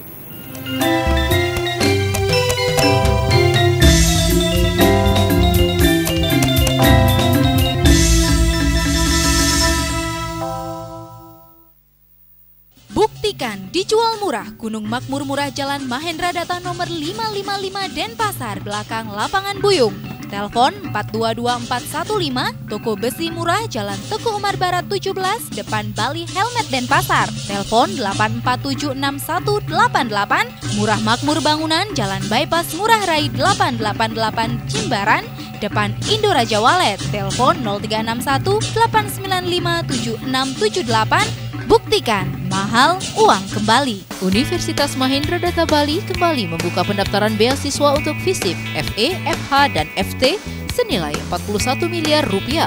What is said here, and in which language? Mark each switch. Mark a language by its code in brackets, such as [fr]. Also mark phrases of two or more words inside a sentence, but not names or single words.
[id] Buktikan dijual murah Gunung Makmur Murah Jalan Mahendra Data nomor 555 Denpasar belakang Lapangan Buyung. Telepon 422415, Toko Besi Murah Jalan Teguh Umar Barat 17 depan Bali Helmet Denpasar. Telepon 8476188, Murah Makmur Bangunan Jalan Bypass Ngurah Rai 888 Jimbaran depan Indo Raja Walet. Telepon 0361 895 7678. Buktikan, mahal uang kembali. Universitas Mahendra Data Bali kembali membuka pendaftaran beasiswa untuk FISIP, FE, FH, dan FT senilai 41 miliar rupiah.